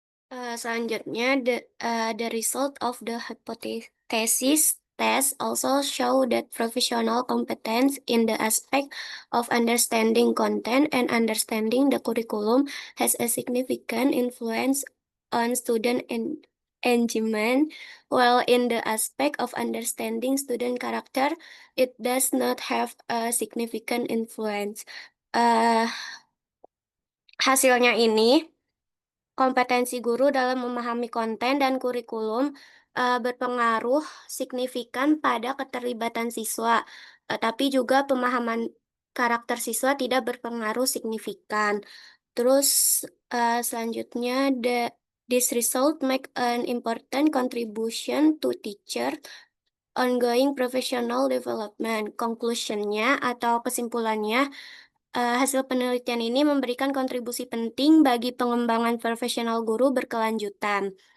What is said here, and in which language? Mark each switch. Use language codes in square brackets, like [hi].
[id] Selanjutnya, [en] the result of the hypothesis test also show that professional competence in the aspect of understanding content and understanding the curriculum has a significant influence on student engagement, while in the aspect of understanding student character, it does not have a significant influence. [id] Hasilnya ini, kompetensi guru dalam memahami konten dan kurikulum berpengaruh signifikan pada keterlibatan siswa, tapi juga pemahaman karakter siswa tidak berpengaruh signifikan. Terus selanjutnya, [en] this result make an important contribution to teacher ongoing professional development. [id] Conclusionnya atau kesimpulannya, hasil penelitian ini memberikan kontribusi penting bagi pengembangan profesional guru berkelanjutan.